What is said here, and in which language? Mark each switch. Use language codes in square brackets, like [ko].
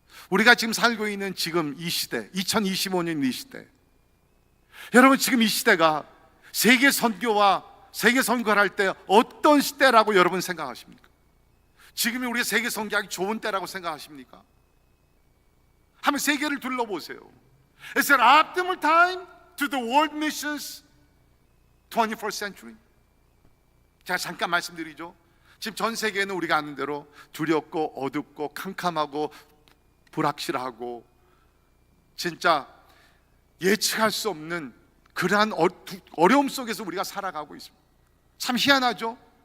[ko] 우리가 지금 살고 있는 지금 이 시대, 2025년 이 시대, 여러분 지금 이 시대가 세계 선교와 세계 선교를 할 때 어떤 시대라고 여러분 생각하십니까? 지금이 우리가 세계 선교하기 좋은 때라고 생각하십니까? 한번 세계를 둘러보세요. [en] Is it optimal time to the world missions 21st century? [ko] 제가 잠깐 말씀드리죠. 지금 전 세계는 우리가 아는 대로 두렵고 어둡고 캄캄하고 불확실하고 진짜 예측할 수 없는 그러한 어려움 속에서 우리가 살아가고 있습니다. 참 희한하죠?